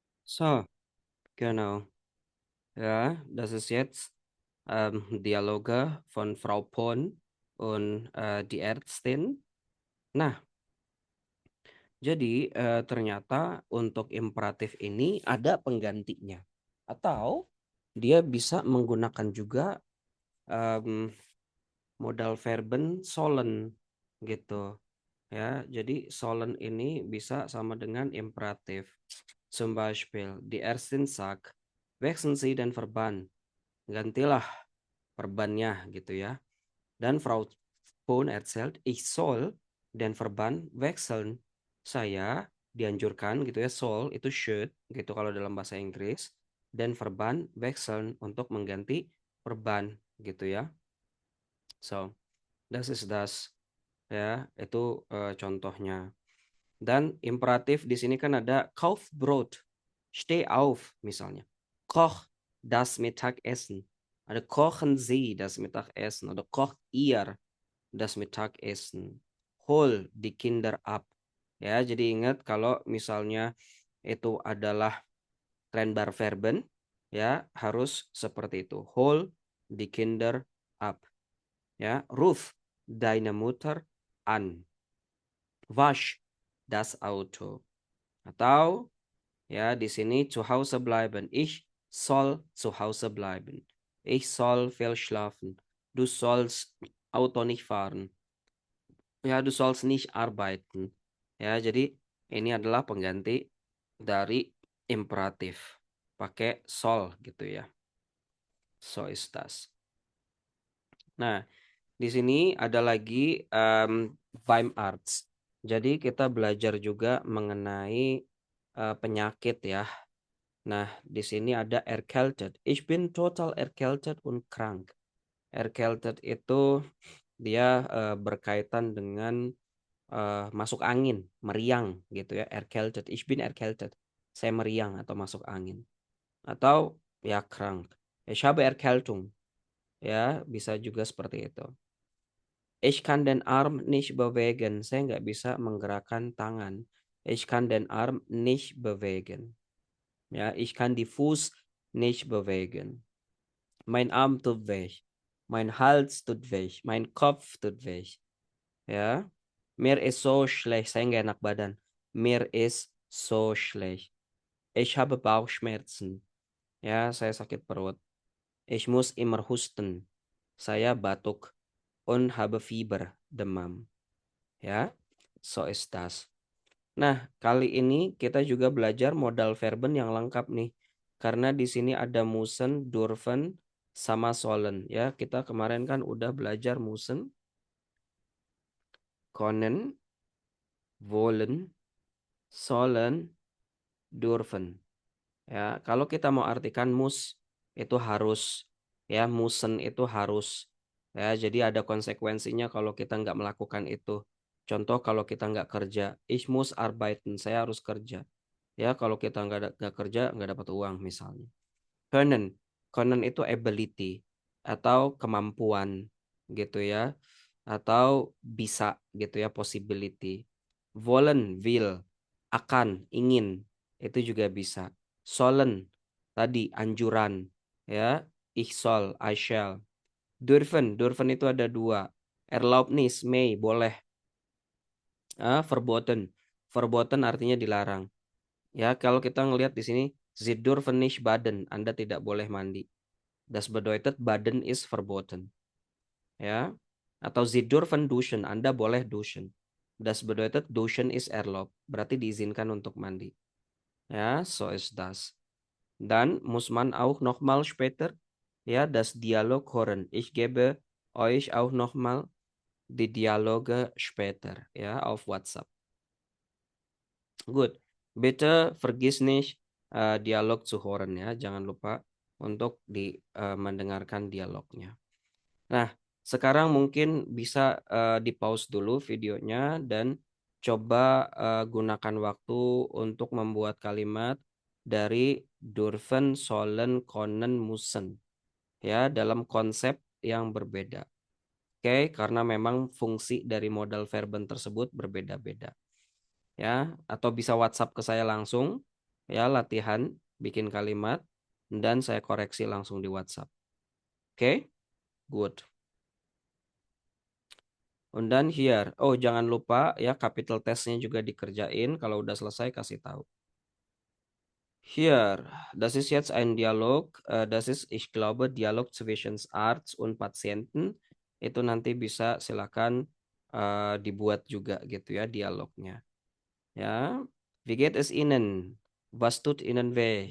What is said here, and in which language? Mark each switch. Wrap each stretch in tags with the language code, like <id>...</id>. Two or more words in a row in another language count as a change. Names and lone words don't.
<de>So, genau. Ja, das ist jetzt Dialoge von Frau Pohn und die Ärztin.</de> <id>Nah, jadi ternyata untuk imperatif ini ada penggantinya. Atau dia bisa menggunakan juga em,</id> <de>modal verben</de> <id>sollen gitu. Ya, jadi sollen ini bisa sama dengan imperatif.</id> <de>Zum Beispiel, die Ärztin sagt, wechseln Sie den Verband.</de> <id>Gantilah perbannya gitu ya.</id> <de>Dan Frau Pohn erzählt, ich soll den Verband wechseln.</de> <id>Saya dianjurkan gitu ya, soll itu should gitu kalau dalam bahasa Inggris. Dan</id> <de>Verband wechseln</de> <id>untuk mengganti perban gitu ya.</id> <de>So, das ist das.</de> <id>Ya, itu contohnya. Dan imperatif di sini kan ada</id> <de>kauf Brot, steh auf</de> <id>misalnya.</id> <de>Koch das Mittagessen.</de> <id>Ada</id> <de>kochen Sie das Mittagessen oder kocht ihr das Mittagessen. Hol die Kinder ab.</de> <id>Ya, jadi ingat kalau misalnya itu adalah</id> <de>Trennbar Verben,</de> <id>ya harus seperti itu.</id> <de>Hol die Kinder ab. Ya, ruf deine Mutter an. Wasch das Auto.</de> <id>Atau ya di sini</id> <de>zu Hause bleiben. Ich soll zu Hause bleiben. Ich soll viel schlafen. Du sollst Auto nicht fahren. Ya, du sollst nicht arbeiten.</de> <id>Ya, jadi ini adalah pengganti dari imperatif. Pakai soll gitu ya.</id> <de>So ist das.</de> <id>Nah, di sini ada lagi</id> <de>beim Arzt.</de> <id>Jadi kita belajar juga mengenai penyakit ya. Nah, di sini ada erkältet.</id> <de>Ich bin total erkältet und krank.</de> <id>Erkältet itu dia berkaitan dengan masuk angin, meriang gitu ya.</id> <de>Erkältet. Ich bin erkältet.</de> <id>Saya meriang atau masuk angin. Atau ya</id> <de>krank. Ich habe Erkältung.</de> <id>Ya, bisa juga seperti itu.</id> <de>Ich kann den Arm nicht bewegen.</de> <id>Saya nggak bisa menggerakkan tangan.</id> <de>Ich kann den Arm nicht bewegen. Ja, ich kann die Fuß nicht bewegen. Mein Arm tut weh. Mein Hals tut weh. Mein Kopf tut weh. Ya, mir ist so schlecht.</de> <id>Saya nggak enak badan.</id> <de>Mir ist so schlecht. Ich habe Bauchschmerzen.</de> <id>Ya, saya sakit perut.</id> <de>Ich muss immer husten.</de> <id>Saya batuk.</id> <de>Und habe Fieber,</de> <id>demam. Ya,</id> <de>so ist das.</de> <id>Nah, kali ini kita juga belajar</id> <de>modal verben</de> <id>yang lengkap nih. Karena di sini ada</id> <de>müssen, dürfen,</de> <id>sama sollen. Ya, kita kemarin kan udah belajar</id> <de>müssen, können, wollen, sollen, dürfen.</de> <id>Ya, kalau kita mau artikan muss itu harus, ya müssen itu harus. Ya, jadi ada konsekuensinya kalau kita nggak melakukan itu. Contoh kalau kita nggak kerja,</id> <de>ich muss arbeiten,</de> <id>saya harus kerja. Ya, kalau kita nggak kerja, nggak dapat uang misalnya. Können. Können itu ability atau kemampuan gitu ya. Atau bisa gitu ya, possibility.</id> <de>Wollen, will,</de> <id>akan, ingin. Itu juga bisa. Sollen, tadi anjuran. Ya,</id> <de>ich soll,</de> <en>I shall.</en> <id>Dürfen, dürfen itu ada dua.</id> <de>Erlaubnis, may, boleh. Verboten.</de> <id>Verboten artinya dilarang. Ya, kalau kita ngelihat di sini,</id> <de>Sie dürfen nicht baden,</de> <id>Anda tidak boleh mandi.</id> <de>Das bedeutet baden ist verboten.</de> <id>Ya. Atau</id> <de>Sie dürfen duschen,</de> <id>Anda boleh duschen.</id> <de>Das bedeutet duschen ist erlaubt,</de> <id>berarti diizinkan untuk mandi. Ya,</id> <de>so ist das. Dann muss man auch nochmal später ja das Dialog hören. Ich gebe euch auch nochmal die Dialoge später ya auf WhatsApp.</de> <en>Good.</en> <de>Bitte vergiss nicht Dialog zu hören ya.</de> <id>Jangan lupa untuk mendengarkan dialognya. Nah, sekarang mungkin bisa di pause dulu videonya dan coba gunakan waktu untuk membuat kalimat dari</id> <de>dürfen, sollen, können, müssen</de> <id>ya dalam konsep yang berbeda. Oke, karena memang fungsi dari</id> <de>modal verben</de> <id>tersebut berbeda-beda. Ya, atau bisa WhatsApp ke saya langsung ya, latihan bikin kalimat dan saya koreksi langsung di WhatsApp. Oke,</id> <en>good. And then here,</en> <id>oh jangan lupa ya capital testnya juga dikerjain. Kalau udah selesai kasih tahu.</id> <de>Hier, das ist jetzt ein Dialog. Das ist, ich glaube, Dialog zwischen Arzt und Patienten.</de> <id>Itu nanti bisa silakan dibuat juga gitu ya dialognya. Ya,</id> <de>wie geht es Ihnen? Was tut Ihnen weh?</de>